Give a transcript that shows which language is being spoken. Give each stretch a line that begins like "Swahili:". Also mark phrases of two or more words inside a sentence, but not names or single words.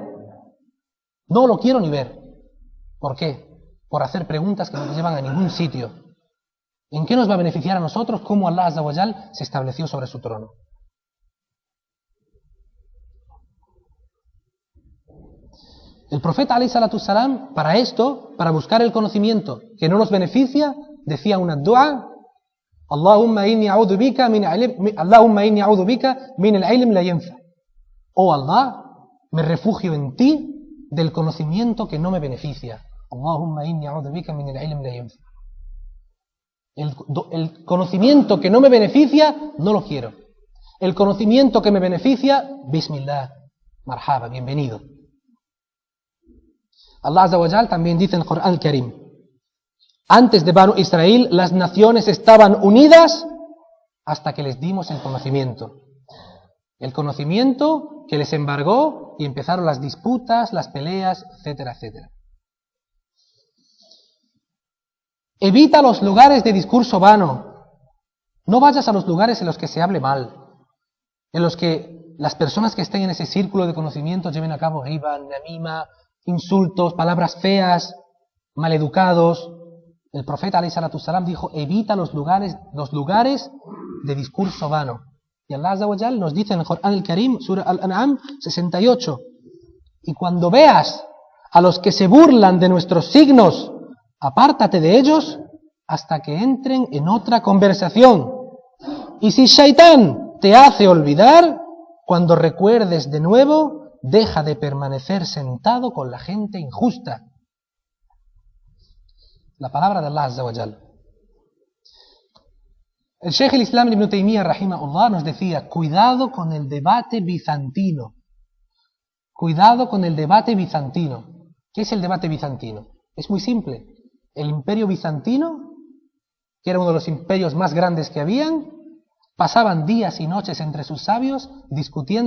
Spanish: No lo quiero ni ver. ¿Por qué? Por hacer preguntas que no nos llevan a ningún sitio. ¿En qué nos va a beneficiar a nosotros cómo Allah
Arabic: عز وجل
Spanish: se estableció sobre su trono? El profeta
Arabic: عليه الصلاة والسلام,
Spanish: para esto, para buscar el conocimiento que no nos beneficia, decía una dua,
Arabic: اللهم إني أعوذ بك من العلم لا ينفع.
Spanish: Oh Allah, me refugio en ti del conocimiento que no me beneficia.
Arabic: اللهم إني أعوذ بك من العلم لا ينفع.
Spanish: El conocimiento que no me beneficia, no lo quiero. El conocimiento que me beneficia,
Arabic: بسم الله، مرحبا,
Spanish: bienvenido. Allah
Arabic: عز وجل
Spanish: también dice en el Corán al-Karim: antes de Banu Israel, las naciones estaban unidas hasta que les dimos el conocimiento. El conocimiento que les embargó y empezaron las disputas, las peleas, etcétera, etcétera. Evita los lugares de discurso vano. No vayas a los lugares en los que se hable mal, en los que las personas que estén en ese círculo de conocimiento lleven a cabo
Arabic: ربا، نميمة,
Spanish: insultos, palabras feas, maleducados. El profeta
Arabic: عليه الصلاة والسلام
Spanish: dijo: evita los lugares de discurso vano. Y Allah
Arabic: عز وجل
Spanish: nos dice en el Corán al-Karim, Surah Al-An'am 68: y cuando veas a los que se burlan de nuestros signos, apártate de ellos hasta que entren en otra conversación. Y si Shaitán te hace olvidar, cuando recuerdes de nuevo, deja de permanecer sentado con la gente injusta. La palabra de Allah
Arabic: عز وجل.
Spanish: El Sheikh al-Islam Ibn Taymiyyah rahimahullah nos decía: cuidado con el debate bizantino. Cuidado con el debate bizantino. ¿Qué es el debate bizantino? Es muy simple. El imperio bizantino, que era uno de los imperios más grandes que habían, pasaban días y noches entre sus sabios discutiendo.